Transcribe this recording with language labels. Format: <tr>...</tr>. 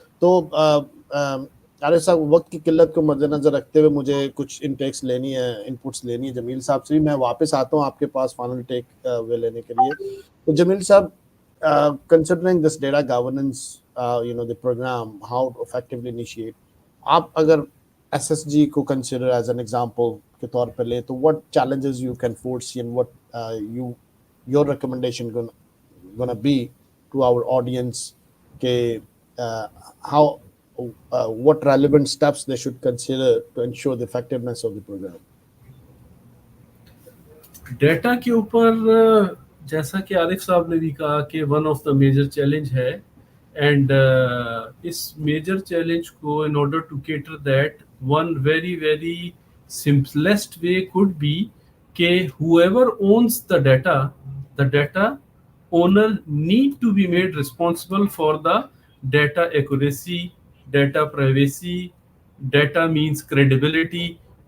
<ur>تو عارف صاحب وقت کی قلت کو مد نظر رکھتے ہوئے مجھے کچھ انٹیکس لینی ہے, انپٹس لینی ہے جمیل صاحب سے. میں واپس آتا ہوں آپ کے پاس فائنل ٹیک وے لینے کے لیے. تو جمیل صاحب,</ur> <en>considering this data governance, the program, how to effectively initiate,</en> <ur>آپ اگر ایس ایس جی کو کنسیڈر ایز این ایگزامپل کے طور پہ لیں تو</ur> <en>what challenges you can foresee and what your recommendation gonna be to our audience کہ how what relevant steps they should consider to ensure the effectiveness of the program.</en> <ur>Data کے اوپر جیسا کہ عارف صاحب نے بھی کہا کہ</ur> <en>one of the major challenge</en> <ur>ہے, اینڈ اس میجر چیلنج کو</ur> <en>In order to cater that one very very simplest way could be that whoever owns the data owner need to be made responsible for the data accuracy, data privacy, data means credibility.</en>